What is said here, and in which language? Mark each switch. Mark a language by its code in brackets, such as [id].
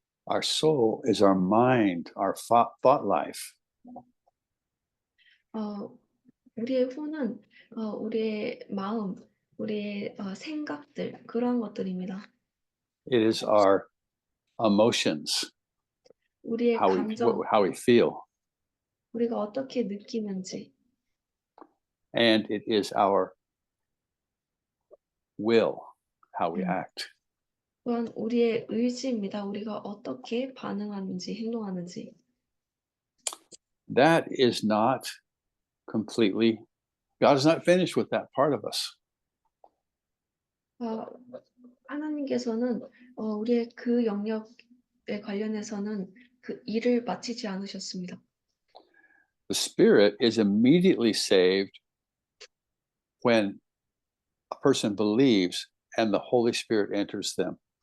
[en] Our soul is our mind, our thought life. [ko] 우리의 혼은 우리의 마음, 우리의 생각들 그러한 것들입니다. [en] It is our emotions, [ko] 우리의 감정, [en] how we feel. [ko] 우리가 어떻게 느끼는지, [en] And it is our will, how we act. [ko] 또한 우리의 의지입니다. 우리가 어떻게 반응하는지, 행동하는지. [en] That is not completely, God is not finished with that part of us. [ko] 하나님께서는 우리의 그 영역에 관련해서는 그 일을 마치지 않으셨습니다. [en] The spirit is immediately saved when a person believes and the Holy Spirit enters them.